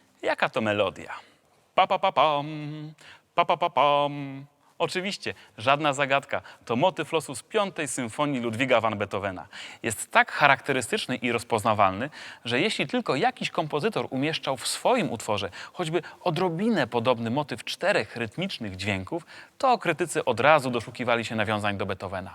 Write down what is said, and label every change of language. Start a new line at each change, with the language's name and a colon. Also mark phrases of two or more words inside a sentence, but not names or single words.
Polish: Jaka to melodia? Pa, pa, pa, pam, pa, pa, pa, pam. Oczywiście, żadna zagadka. To motyw losu z Piątej Symfonii Ludwiga van Beethovena. Jest tak charakterystyczny i rozpoznawalny, że jeśli tylko jakiś kompozytor umieszczał w swoim utworze choćby odrobinę podobny motyw 4 rytmicznych dźwięków, to krytycy od razu doszukiwali się nawiązań do Beethovena.